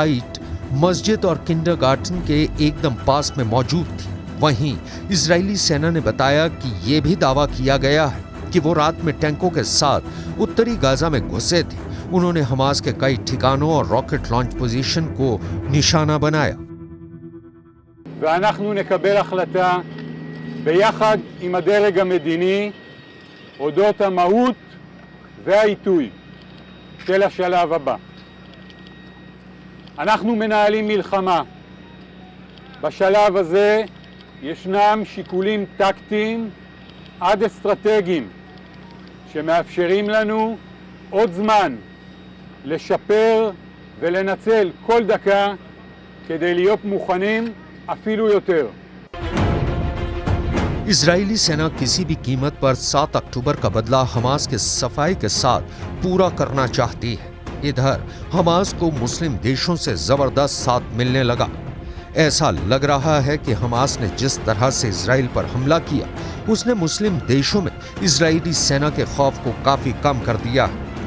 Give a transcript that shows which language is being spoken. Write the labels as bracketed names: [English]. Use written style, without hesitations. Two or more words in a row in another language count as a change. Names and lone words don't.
[Hindi] यह साइट मस्जिद और किंडरगार्टन के एकदम पास में मौजूद थी। वहीं इजरायली सेना ने बताया कि ये भी दावा किया गया है कि वो रात में टैंकों के साथ उत्तरी गाजा में घुसे थे। उन्होंने हमास के कई ठिकानों और [English] rocket launch position [Hindi] को निशाना बनाया। [Hebrew] ואנחנו נקבל החלטה ביחד עם הדרג המדיני אודות המהות והעיתוי של השלב הבא. אנחנו מנהלים מלחמה. בשלב הזה ישנם שיקולים טקטיים עד אסטרטגיים שמאפשרים לנו עוד זמן לשפר ולנצל כל דקה כדי להיות מוכנים אפילו יותר. [Hindi] इजरायली सेना किसी भी कीमत पर 7 अक्टूबर का बदला हमास के सफाई के साथ पूरा करना चाहती है। इधर हमास को मुस्लिम देशों से जबरदस्त साथ मिलने लगा। ऐसा लग रहा है कि हमास ने जिस तरह से इजराइल पर हमला किया, उसने मुस्लिम देशों में इजरायली सेना के खौफ को काफी कम कर दिया है।